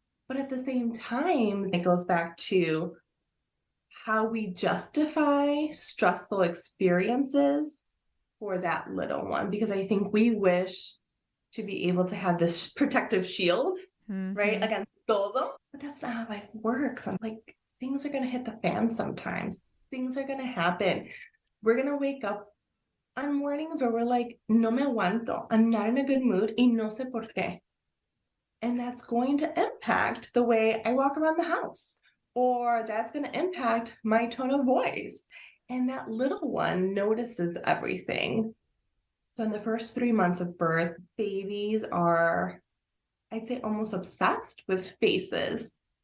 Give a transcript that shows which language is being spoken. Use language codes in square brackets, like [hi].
[en] But at the same time, it goes back to how we justify stressful experiences for that little one, because I think we wish to be able to have this protective shield, right, Mm-hmm. against [es] todo, [en] but that's not how life works. I'm like, things are going to hit the fan sometimes. Things are going to happen. We're going to wake up on mornings where we're like, [es] no me aguanto. [en] I'm not in a good mood [es] y no sé por qué. [en] And that's going to impact the way I walk around the house, or that's going to impact my tone of voice. And that little one notices everything. So, in the first 3 months of birth, babies are, I'd say, almost obsessed with faces.